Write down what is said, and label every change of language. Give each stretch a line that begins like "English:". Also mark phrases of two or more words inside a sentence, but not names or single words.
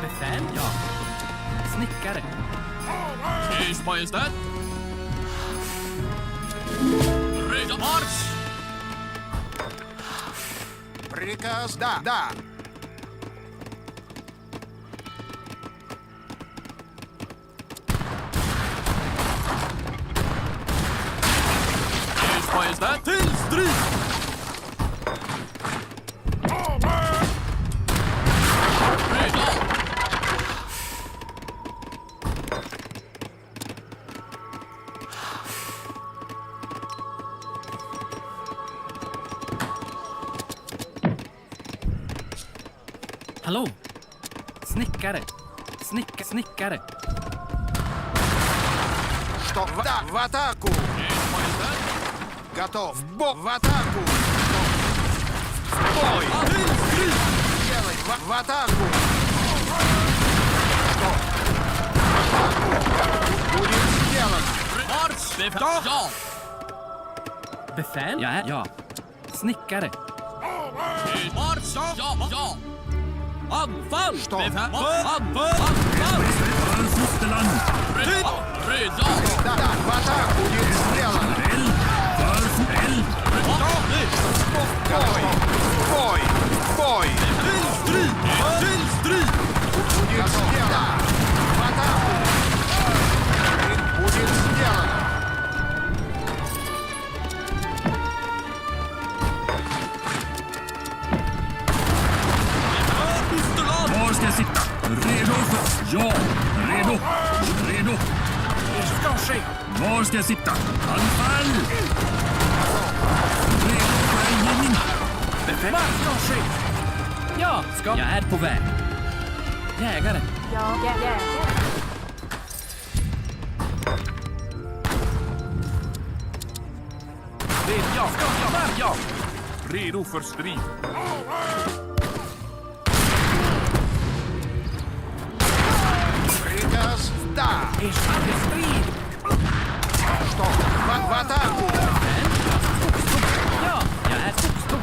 Swedish: Befäl? Ja. Snickare. Ers Majestät. Redo marsch!
Russian: Приказ, да.
Swedish: Ers Majestät. Till strid! Redo! Hallå? Snickare. Snickare.
Russian: Что? Да, в атаку!
Swedish: Ers Majestät.
Russian: Готов! В атаку! Бой! Делай! В атаку! Что? В атаку! Будет сделано!
Swedish: Marsch! Befäl! Ja! Befäl? Ja. Snickare. Marsch! Ja! Anfall!
Russian: Что?
Swedish: Anfall! Redo!
Russian: Да, в атаку! Будет сделано! Бой! Будет сделано! В атаку! Будет сделано!
Swedish: Var ska jag sitta? Redo för... Ja, redo. Ska ske! Var ska jag sitta? Anfall! Redo för eldgivning. Befäl! Ska ske! Ja, jag är på väg. Jägare. Ja, jägare. Ja. Redo för strid.
Russian: Приказ, да!
Swedish: Strid!
Russian: Что? В атаку!
Swedish: Ja, jag är skogstugg.